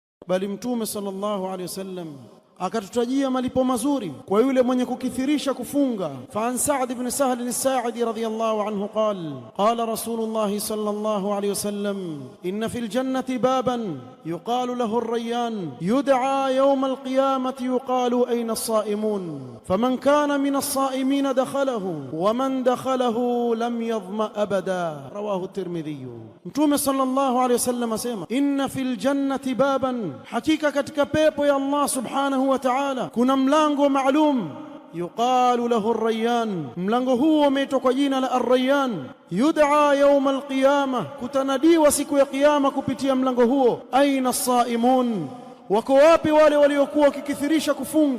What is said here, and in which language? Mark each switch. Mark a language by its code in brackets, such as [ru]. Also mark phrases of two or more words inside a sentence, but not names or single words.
[sw] bali Mtume [ar] صلى الله عليه وسلم [sw] akatutajia malipo mazuri kwa yule mwenye kukithirisha kufunga. [ar] فعن سعد بن سهل الساعدي رضي الله عنه قال رسول الله صلى الله عليه وسلم إن في الجنة بابا يقال له الريان يدعى يوم القيامة يقال أين الصائمون فمن كان من الصائمين دخله ومن دخله لم يظمأ أبدا. رواه الترمذي. Mtume صلى الله عليه وسلم asema إن في الجنة بابا, [sw] hakika katika pepo ya [ar] الله سبحانه وتعالى [sw] kuna mlango maalum, [ar] يقال له الريان, [sw] mlango huo umeitwa kwa jina la ar-Rayyan. [ar] يدعى يوم القيامة, [sw] kutanadiwa siku ya kiyama kupitia mlango huo. [ar] أين الصائمون, [sw] wako wapi wale waliokuwa wakikithirisha kufunga?